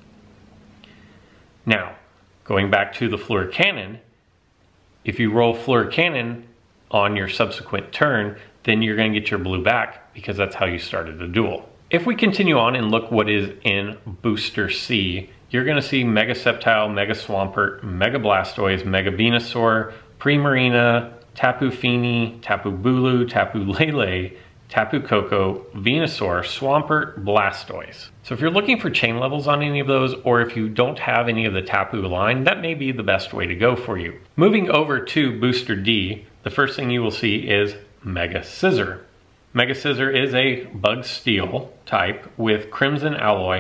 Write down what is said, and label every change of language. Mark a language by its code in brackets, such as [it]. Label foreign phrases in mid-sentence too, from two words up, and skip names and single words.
[en] Now, going back to the Floor Cannon, if you roll Floor Cannon on your subsequent turn, then you're going to get your blue back because that's how you started the duel. If we continue on and look what is in Booster C, you're going to see Mega Sceptile, Mega Swampert, Mega Blastoise, Mega Venusaur, Primarina, Tapu Fini, Tapu Bulu, Tapu Lele, Tapu Koko, Venusaur, Swampert, Blastoise. So if you're looking for chain levels on any of those, or if you don't have any of the Tapu line, that may be the best way to go for you. Moving over to Booster D, the first thing you will see is Mega Scissor. Mega Scissor is a Bug Steel type with Crimson Alloy.